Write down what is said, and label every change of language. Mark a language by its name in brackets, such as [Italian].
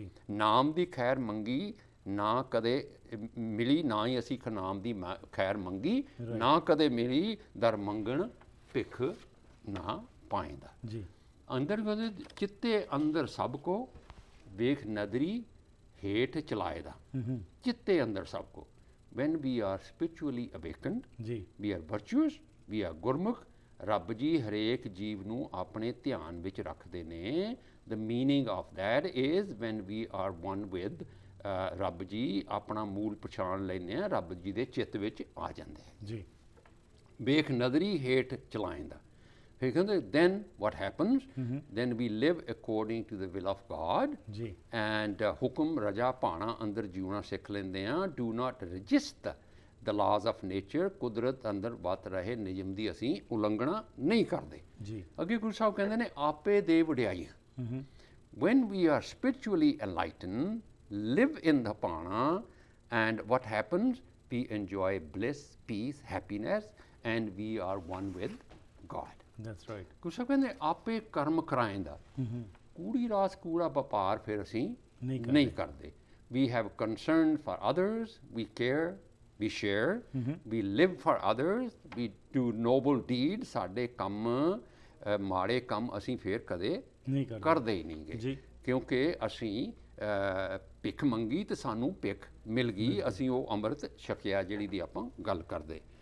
[Punjabi] ਨਾਮ ਦੀ ਖੈਰ ਮੰਗੀ ਨਾ ਕਦੇ ਮਿਲੀ, ਨਾ ਹੀ ਅਸੀਂ ਨਾਮ ਦੀ ਖੈਰ ਮੰਗੀ, ਨਾ ਕਦੇ ਮਿਲੀ. ਦਰ ਮੰਗਣ ਭਿੱਖ ਨਾ ਪਾਏਂਦਾ. ਅੰਦਰ ਚਿੱਤੇ ਅੰਦਰ ਸਭ ਕੋ ਵੇਖ ਨਦਰੀ ਹੇਠ ਚਲਾਏਦਾ. ਚਿੱਤੇ ਅੰਦਰ ਸਭ ਕੋ. [English] When we are spiritually awakened, we are virtuous, we are Gurmukh. [Punjabi] ਰੱਬ ਜੀ ਹਰੇਕ ਜੀਵ ਨੂੰ ਆਪਣੇ ਧਿਆਨ ਵਿੱਚ ਰੱਖਦੇ ਨੇ. [English] The meaning of that is when we are one with [Punjabi] ਰੱਬ ਜੀ, ਆਪਣਾ ਮੂਲ ਪਛਾਣ ਲੈਂਦੇ ਹਾਂ, ਰੱਬ ਜੀ ਦੇ ਚਿੱਤ ਵਿੱਚ ਆ ਜਾਂਦੇ ਹੈ. ਵੇਖ ਨਦਰੀ ਹੇਠ ਚਲਾਏਂਦਾ. ਫਿਰ ਕਹਿੰਦੇ [English] then what happens? Then we live according to the will of God. And [Punjabi] ਹੁਕਮ ਰਜਾ ਭਾਣਾ ਅੰਦਰ ਜਿਉਣਾ ਸਿੱਖ ਲੈਂਦੇ ਹਾਂ. [English] Do not resist the laws of nature. [Punjabi] ਕੁਦਰਤ ਅੰਦਰ ਵਤ ਰਹੇ ਨਿਯਮ ਦੀ ਅਸੀਂ ਉਲੰਘਣਾ ਨਹੀਂ ਕਰਦੇ. ਅੱਗੇ ਗੁਰੂ ਸਾਹਿਬ ਕਹਿੰਦੇ ਨੇ ਆਪੇ ਦੇ ਵਡਿਆਈਆਂ. [English] When we are spiritually enlightened, live in the Pana, and what happens? We enjoy bliss, peace, happiness, and we are one with God. That's right. [Punjabi] Guru Sahib ਕਹਿੰਦੇ ਆਪੇ ਕਰਮ ਕਰਾਏਂਦਾ. ਕੂੜੀ ਰਾਸ ਕੂੜਾ ਵਪਾਰ ਫਿਰ ਅਸੀਂ ਨਹੀਂ ਨਹੀਂ ਕਰਦੇ। [English] We have concern for others, we care, we share, we live for others, we do noble deeds, [Punjabi] ਸਾਡੇ ਕੰਮ ਮਾੜੇ ਕੰਮ ਅਸੀਂ ਫਿਰ ਕਦੇ ਨਹੀਂ ਕਰਦੇ ਕਰਦੇ ਹੀ ਨਹੀਂ ਗੇ, ਜੀ। ਕਿਉਂਕਿ ਅਸੀਂ ਭਿੱਖ ਮੰਗੀ ਤੇ ਸਾਨੂੰ ਭਿੱਖ ਮਿਲ ਗਈ, ਅਸੀਂ ਉਹ ਅੰਮ੍ਰਿਤ ਛਕਿਆ ਜਿਹੜੀ ਦੀ ਆਪਾਂ ਗੱਲ ਕਰਦੇ।